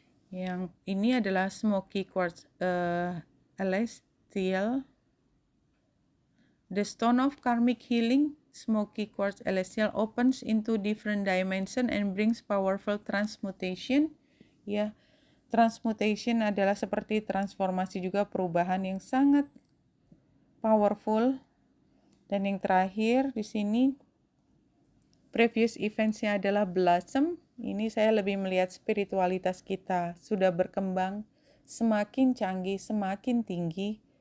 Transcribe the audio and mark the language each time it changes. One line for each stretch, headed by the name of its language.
Indonesian: Yang ini adalah smoky quartz celestial.
English: The stone of karmic healing, smoky quartz celestial opens into different dimension and brings powerful transmutation.
Indonesian: Ya, transmutation adalah seperti transformasi juga, perubahan yang sangat powerful. Dan yang terakhir di sini previous events-nya adalah blossom. Ini saya lebih melihat spiritualitas kita sudah berkembang, semakin canggih, semakin tinggi.